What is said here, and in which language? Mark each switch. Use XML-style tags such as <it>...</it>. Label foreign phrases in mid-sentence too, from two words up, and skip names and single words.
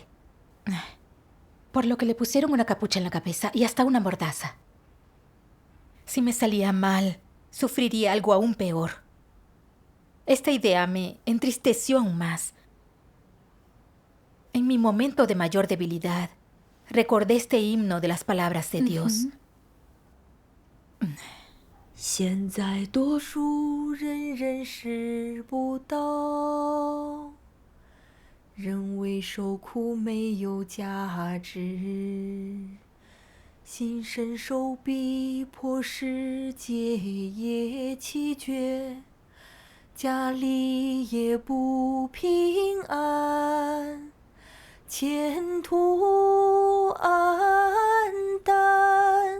<es>Por lo que le pusieron una capucha en la cabeza y hasta una mordaza. Si me salía mal, sufriría algo aún peor. Esta idea me entristeció aún más. En mi momento de mayor debilidad, recordé este himno de las palabras de Dios.</es> <zh>现在多数人认识不到，认为受苦没有价值，心深受逼迫，世界也奇绝，家里也不平安，前途黯淡。</zh>